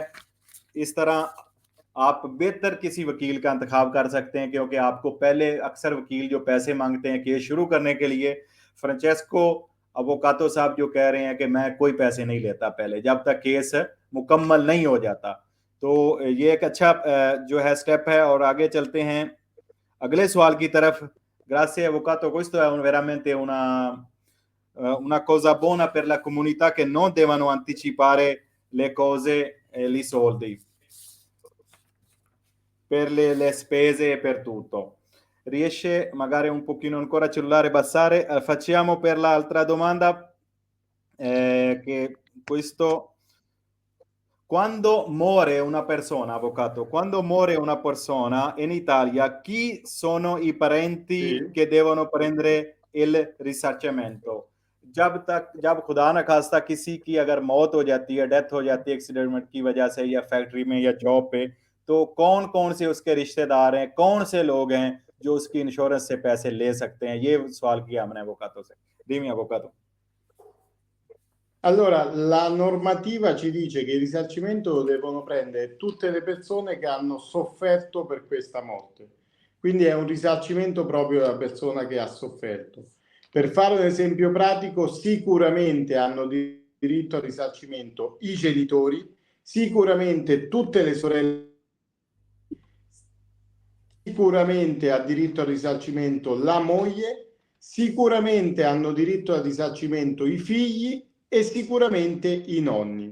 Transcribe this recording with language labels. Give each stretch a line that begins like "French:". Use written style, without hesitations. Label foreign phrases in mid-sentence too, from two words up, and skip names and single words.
Urdu: اس طرح آپ بہتر کسی وکیل کا انتخاب کر سکتے ہیں، کیونکہ آپ کو پہلے اکثر وکیل جو پیسے مانگتے ہیں کیس شروع کرنے کے لیے، فرانچیسکو اووکاتو صاحب جو کہہ رہے ہیں کہ میں کوئی پیسے نہیں لیتا پہلے جب تک کیس مکمل نہیں ہو جاتا. تو یہ ایک اچھا جو ہے اسٹیپ ہے۔ اور آگے چلتے ہیں اگلے سوال کی طرف.
Italian: Grazie avvocato, questo è veramente una cosa buona per la comunità, che non devono anticipare le cose e i soldi per le spese e per tutto. Riesce magari un pochino ancora a cellulare passare? Facciamo per l'altra domanda, che questo: quando muore una persona, avvocato, quando muore una persona in Italia, chi sono i parenti che devono prendere il risarcimento?
Urdu: جب خدا نہ خواستہ کسی کی اگر موت ہو جاتی ہے، ڈیتھ ہو جاتی ہے ایکسیڈنٹ کی وجہ سے یا فیکٹری میں یا جاب پہ، تو کون کون سے اس کے رشتہ دار ہیں، کون سے لوگ ہیں جو اس کی انشورنس سے پیسے لے سکتے ہیں? یہ سوال کیا ہم نے avvocato سے.
Italian: Dimmi avvocato. Allora, la normativa ci dice che il risarcimento lo devono prendere tutte le persone che hanno sofferto per questa morte. Quindi è un risarcimento proprio della persona che ha sofferto. Per fare un esempio pratico, sicuramente hanno diritto al risarcimento i genitori, sicuramente tutte le sorelle, sicuramente ha diritto al risarcimento la moglie, sicuramente hanno diritto al risarcimento i figli e sicuramente i nonni.